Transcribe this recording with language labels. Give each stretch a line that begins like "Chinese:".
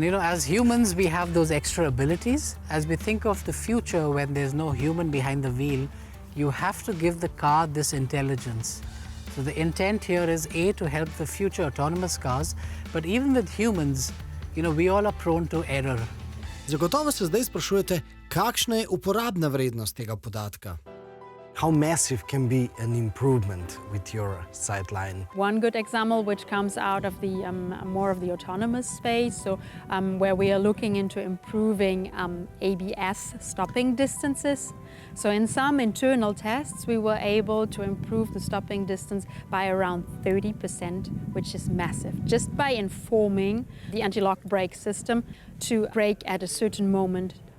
English: You know, as humans, we have those extra abilities. As we think of the future when there's no human behind the wheel, you have to give the car this intelligence. So the intent here is A, to help the future autonomous cars, but even with humans, you know, we all are prone to error.
Slovenian: Zagotovo se zdaj sprašujete, kakšna je uporabna vrednost tega podatka?
English: How massive can be an improvement with your sightline? One good example which comes out of the more of the autonomous space, so where we are looking into improving ABS stopping distances. So in some internal tests, we were able to improve the stopping distance by around 30%, which is massive, just by informing the anti-lock brake system to brake at a certain moment.